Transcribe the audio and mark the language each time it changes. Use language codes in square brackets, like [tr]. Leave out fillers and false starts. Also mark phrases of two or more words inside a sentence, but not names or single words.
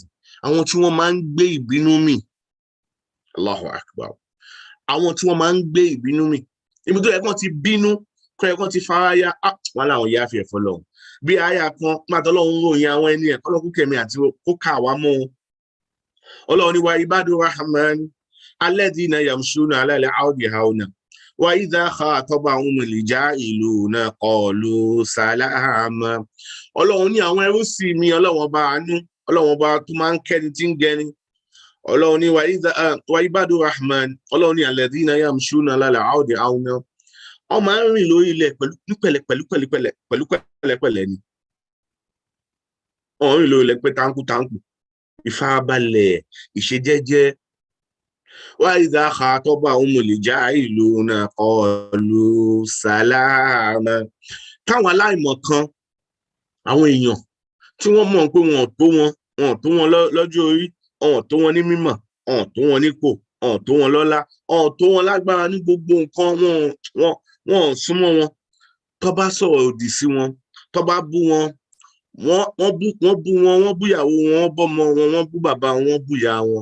[yo] Àwọn tí wọ́n máa ń gbé ìbínú mì. [ar] الله أكبر. [yo] Àwọn tí wọ́n máa ń gbé ìbínú mì. Ibi tó yẹ kán ti bínú, kọ́ yẹ kán ti faraya, wọn làwọn yá fi ẹ̀fọ́ lọ́hùn. Bí àyà kan pàtó Ọlọ́run ròyìn àwọn ẹni ẹ̀ kọ́lọ́kú kẹ̀mí àti kó kà wá mọ́ wọn. Ọlọ́run ní [ar] وعباد الرحمن الذين يمشون على الأرض هونا وإذا خاطبهم الجاهلون قالوا سلاما. [yo] Ọlọ́run ní àwọn ẹrú sí mi, Ọlọ́run ọba àánú, Ọlọ́run ọba tó máa ń kẹ́ni tí ń gẹni. Ọlọ́run ní [ar] وعباد الرحمن, [yo] Ọlọ́run ní [ar] الذين يمشون على الأرض هونا. [yo] Wọ́n máa ń rìn lórí ilẹ̀ pẹ̀lú pẹ̀lẹ́pẹ̀lẹ́ ni. Wọ́n rìn lórí ilẹ̀ pé táǹkù, ìfarabalẹ̀, ìṣejẹ́jẹ́. [ar] وإذا خاطبهم الجاهلون قالوا سلاما. [yo] Táwọn aláìmọ̀ kan, àwọn èèyàn tí wọ́n mọ̀ pé wọn ò tó wọn lọ́jọ́ orí, wọn ò tó wọn ní mímọ̀, wọn ò tó wọn nípò, wọn ò tó wọn lọ́lá, wọn ò tó wọn lágbára ní gbogbo nǹkan, wọn ò súnmọ́ wọn. Tó bá sọ̀rọ̀ òdì sí wọn, tó bá bú wọn, wọ́n bú ìyàwó wọn, wọ́n bọ́mọ wọn, wọ́n bú bàbá wọn, wọ́n bú ìyá wọn.